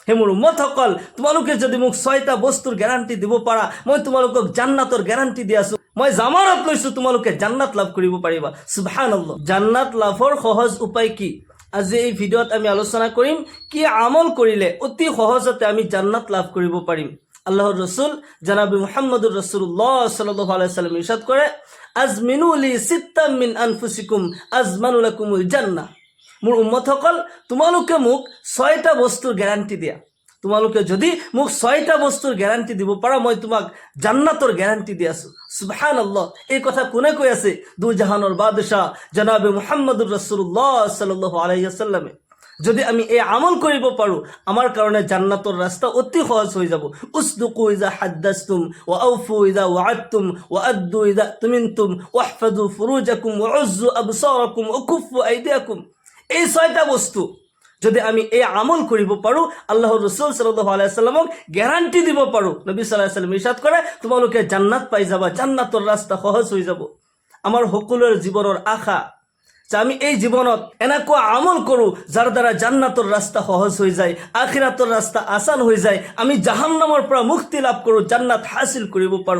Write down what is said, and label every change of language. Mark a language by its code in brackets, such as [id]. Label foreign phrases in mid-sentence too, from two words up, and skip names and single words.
[as] হে মোৰ উম্মতসকল, তোমালোকে যদি মোক 6টা বস্তুৰ গ্যাৰাণ্টি দিব পাৰা, মই তোমালোকক জান্নাতৰ গ্যাৰাণ্টি দি আছো। মই জামানত লৈছো তোমালোকে জান্নাত লাভ কৰিব পাৰিবা। সুবহানাল্লাহ। জান্নাত লাভৰ সহজ উপায় কি? আজি এই ভিডিঅ'ত আমি আলোচনা কৰিম কি আমল কৰিলে অতি সহজতে আমি জান্নাত লাভ কৰিব পাৰিম। আল্লাহৰ ৰাসূল জনাব মুহাম্মদুৰ ৰাসূলুল্লাহ [ar] صلى الله عليه وسلم [as] ইরশাদ কৰে, [ar] اضمنوا لي ستا من أنفسكم أضمن لكم الجنة. [as] মোৰ উম্মতসকল, তোমালোকে মোক 6টা বস্তুৰ গ্যাৰাণ্টি দিয়া। তোমালোকে যদি মোক 6টা বস্তুৰ গ্যাৰাণ্টি দিব পাৰা, মই তোমাক জান্নাতৰ গ্যাৰাণ্টি দি আছো। সুবহানাল্লাহ। এই কথা কোনে কৈ আছে? দুজাহানৰ বাদশাহ জনাব মুহাম্মদুৰ ৰাসূলুল্লাহ [ar] صلى الله عليه وسلم. [as] যদি আমি এই আমল কৰিব পাৰো, আমাৰ কাৰণে জান্নাতৰ ৰাস্তা অতি সহজ হৈ যাব। [ar] اصدقوا إذا حدثتم وأوفوا إذا وعدتم وأدوا إذا ائتمنتم واحفظوا فروجكم وغضوا أبصاركم وكفوا أيديكم. [as] এই 6টা বস্তু যদি আমি এই আমল কৰিব পাৰো, আল্লাহৰ ৰাসূল [ar] صلى الله عليه وسلم [as] গ্যাৰাণ্টি দিব পাৰো, নবী [ar] صلى الله عليه وسلم [as] ইরশাদ কৰে, তোমালোকে জান্নাত পাই যাবা, জান্নাতৰ ৰাস্তা সহজ হৈ যাব। আমাৰ সকলোৰে জীৱনৰ আশা যে আমি এই জীৱনত এনেকুৱা আমল কৰোঁ যাৰ দ্বাৰা জান্নাতৰ ৰাস্তা সহজ হৈ যায়, আখিৰাতৰ ৰাস্তা আসান হৈ যায়, আমি জাহান্নামৰ পৰা মুক্তি লাভ কৰোঁ, জান্নাত হাসিল কৰিব পাৰোঁ।